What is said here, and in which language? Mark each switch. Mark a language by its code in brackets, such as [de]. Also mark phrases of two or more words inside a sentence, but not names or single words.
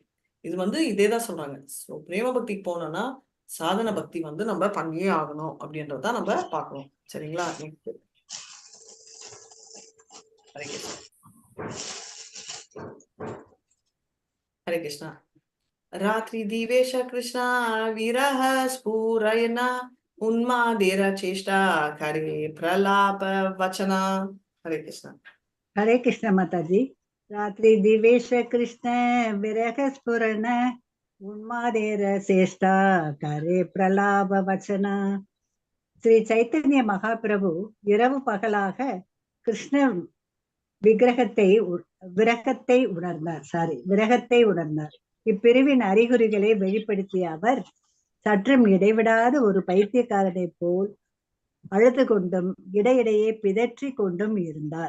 [ta] இது வந்து இதேதான் சொல்றாங்க. ஸோ பிரேம பக்திக்கு போனோம்னா சாதன பக்தி வந்து நம்ம பண்ணியே ஆகணும் அப்படின்றத நம்ம பார்க்கணும். சரிங்களா? நெக்ஸ்ட் ஹரே கிருஷ்ணா. [bn] ஹரே கிருஷ்ணா. রাত্রি দিবসে কৃষ্ণ বিরহ স্ফুরণ উন্মাদের চেষ্টা করে প্রলাপ বচন. हरे कृष्णा. हरे कृष्ण माताजी. রাত্রি দিবসে কৃষ্ণ বিরহ স্ফুরণ উন্মাদের চেষ্টা করে প্রলাপ বচন. [ta] ஸ்ரீ சைத்தன்ய மகாபிரபு இரவு பகலாக கிருஷ்ண விரகத்தை உணர்ந்தார். இப்பிரிவின் அறிகுறிகளை வெளிப்படுத்திய அவர் சற்றும் இடைவிடாத ஒரு பைத்தியக்காரனை போல் அழுது கொண்டும் இடையிடையே பிதற்றி கொண்டும் இருந்தார்.